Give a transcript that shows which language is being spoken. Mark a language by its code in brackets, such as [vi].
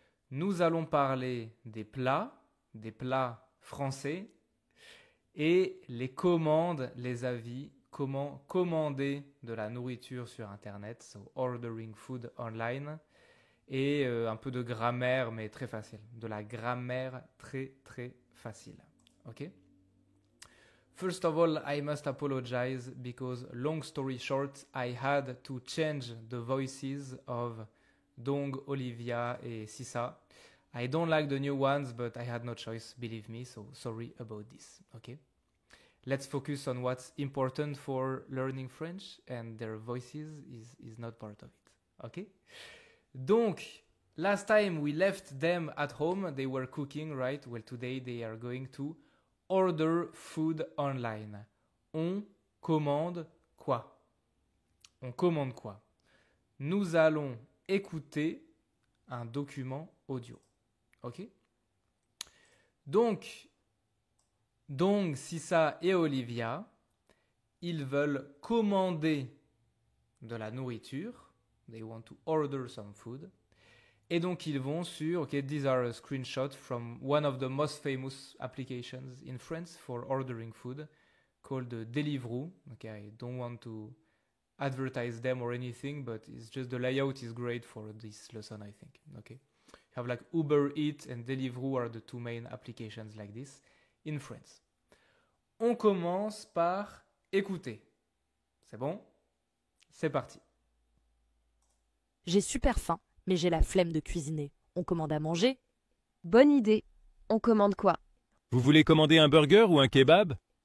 [fr] Nous allons parler des plats français et les commandes, les avis, comment commander de la nourriture sur Internet, [en] so ordering food online, [fr] et un peu de grammaire, mais très facile. De la grammaire très très facile. Ok? [en] First of all, I must apologize because, long story short, I had to change the voices of Dong, Olivia et Sissa. I don't like the new ones, but I had no choice, believe me, so sorry about this. Okay? Let's focus on what's important for learning French, and their voices is not part of it. Okay? Donc, last time we left them at home, they were cooking, right? Well, today they are going to order food online. [fr] On commande quoi? On commande quoi? Nous allons écouter un document audio. Ok? Donc, Sissa et Olivia, ils veulent commander de la nourriture. [en] They want to order some food. [fr] Et donc, ils vont sur, [en] okay, these are a screenshot from one of the most famous applications in France for ordering food called Deliveroo. Okay, I don't want to advertise them or anything, but it's just the layout is great for this lesson, I think. Okay, you have like Uber Eats and Deliveroo are the two main applications like this in France. [fr] On commence par écouter. C'est bon? C'est parti. J'ai super faim, mais j'ai la flemme de cuisiner. On commande à manger? Bonne idée. On commande quoi? Vous voulez commander un burger ou un kebab?